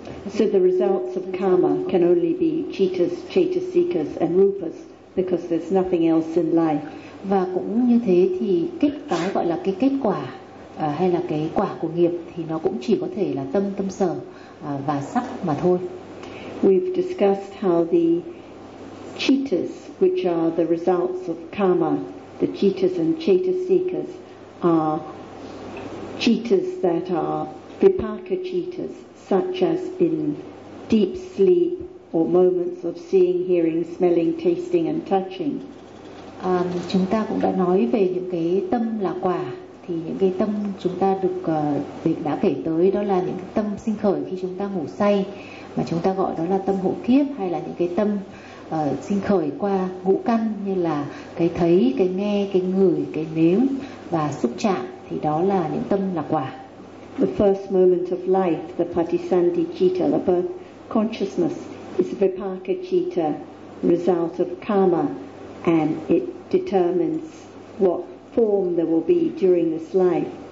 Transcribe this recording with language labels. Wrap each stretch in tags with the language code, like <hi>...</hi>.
<en>so the results of karma can only be chittas, chetasikas and rupas, because there's nothing else in life.</en> <vi>Và cũng như thế thì cái gọi là cái kết quả hay là cái quả của nghiệp thì nó cũng chỉ có thể là tâm, tâm sở và sắc mà thôi.</vi> <en>We've discussed how the cittas, which are the results of karma, the cittas and cetasikas, are cittas that are vipaka cittas, such as in deep sleep or moments of seeing, hearing, smelling, tasting and touching.</en> <vi>Chúng ta cũng đã nói về những cái tâm là quả, thì những cái tâm chúng ta được đã kể tới đó là những tâm sinh khởi khi chúng ta ngủ say, mà chúng ta gọi đó là tâm hộ kiếp, hay là những cái tâm sinh khởi qua ngũ căn như là cái thấy, cái nghe, cái ngửi, cái nếm và xúc chạm, thì đó là những tâm là quả.</vi> <en>The first moment of life, the Patisandhi citta, the birth consciousness, is vipaka citta, result of karma, and it determines what form there will be during this life.</en>